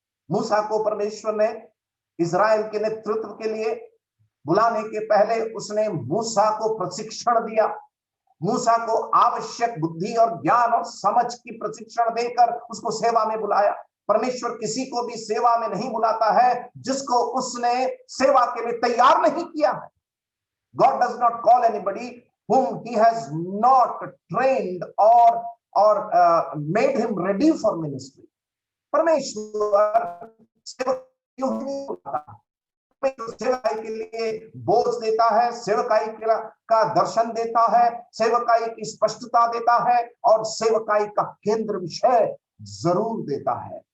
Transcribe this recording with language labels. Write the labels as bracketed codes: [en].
[hi] मूसा को परमेश्वर ने इजराइल के नेतृत्व के लिए बुलाने के पहले उसने मूसा को प्रशिक्षण दिया, मूसा को आवश्यक बुद्धि और ज्ञान और समझ की प्रशिक्षण देकर उसको सेवा में बुलाया। परमेश्वर किसी को भी सेवा में नहीं बुलाता है जिसको उसने सेवा के लिए तैयार नहीं किया है। [en] God does not call anybody whom he has not trained or made him ready for ministry. [hi] परमेश्वर सेवकाई नहीं बुलाता, सेवकाई के लिए बोझ देता है, सेवकाई का दर्शन देता है, सेवकाई की स्पष्टता देता है और सेवकाई का केंद्र विषय जरूर देता है।